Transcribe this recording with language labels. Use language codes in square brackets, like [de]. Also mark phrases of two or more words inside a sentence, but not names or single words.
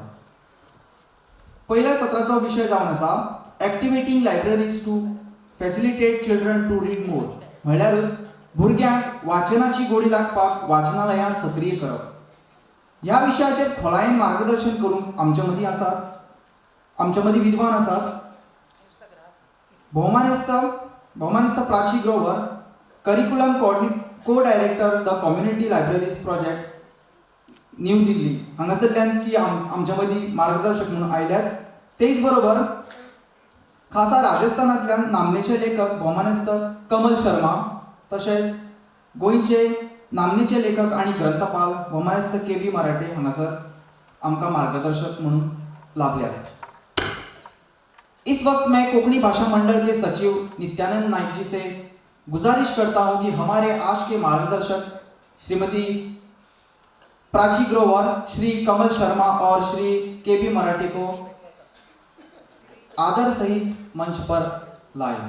[kok] पहिल्या सत्राचो विशय जावन आसा [en] Activating libraries to facilitate children to read more, [kok] म्हळ्यारच भुरग्यांक वाचनाची गोडी लागपाक वाचनालयां सक्रीय करप. ह्या विशयाचेर खोलायेन मार्गदर्शन करूंक आमच्या मदीं विद्वान आसात. भौमानिस्त प्राची ग्रोवर, [en] curriculum co-director [kok] द कम्युनिटी लायब्ररीज प्रोजेक्ट न्यू दिल्ली हांगासरल्यान ती आमच्या मदीं मार्गदर्शक म्हणून आयल्यात. तेच बरोबर खासा राजस्थानांतल्यान नामनेचे लेखक भौमानिस्त कमल शर्मा, तशेंच गोंयचे नामनेचे लेखक आणि ग्रंथपाल भौमानिस्त के.बी. मराठे हांगासर आमकां मार्गदर्शक म्हणून लाभल्यात. [hi] इस वक्त मैं कोंकणी भाषा मंडल के सचिव नित्यानंद नाइक जी से गुजारिश करता हूं कि हमारे आज के मार्गदर्शक श्रीमती प्राची ग्रोवर, श्री कमल शर्मा और श्री के.बी. मराठे को आदर सहित मंच पर लाएं.